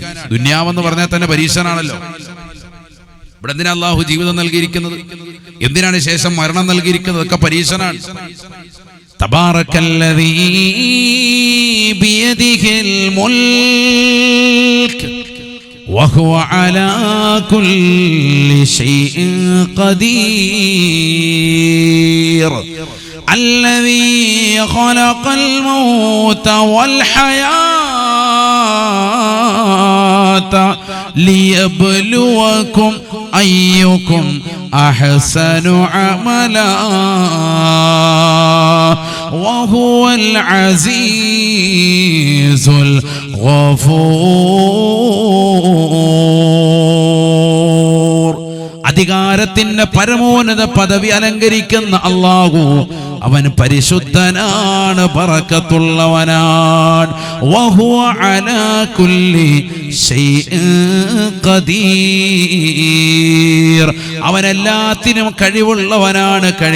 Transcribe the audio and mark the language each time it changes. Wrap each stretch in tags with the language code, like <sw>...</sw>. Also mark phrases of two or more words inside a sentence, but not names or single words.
<ml>ദുന്യാവെന്ന് പറഞ്ഞാൽ തന്നെ പരീക്ഷണാണല്ലോ. ഇവിടെ എന്തിനാ അള്ളാഹു ജീവിതം നൽകിയിരിക്കുന്നത്, എന്തിനാണ് ശേഷം മരണം നൽകിയിരിക്കുന്നത്, ഒക്കെ പരീക്ഷണാണ്.</ml> <ar>تبارك الذي بيده الملك وهو على كل شيء ഖദീർ الذي خلق الموت والحياة ليبلوكم أيكم أحسن عملا وهو العزيز الغفور.</ar> <ml>അധികാരത്തിന്റെ പരമോന്നത പദവി അലങ്കരിക്കുന്ന അല്ലാഹു അവൻ പരിശുദ്ധനാണ്, ബറക്കത്തുള്ളവനാണ്.</ml> <ar>وهو على كل شيء قدير,</ar> <ml>അവൻ എല്ലാത്തിനും കഴിവുള്ളവനാണ്.</ml>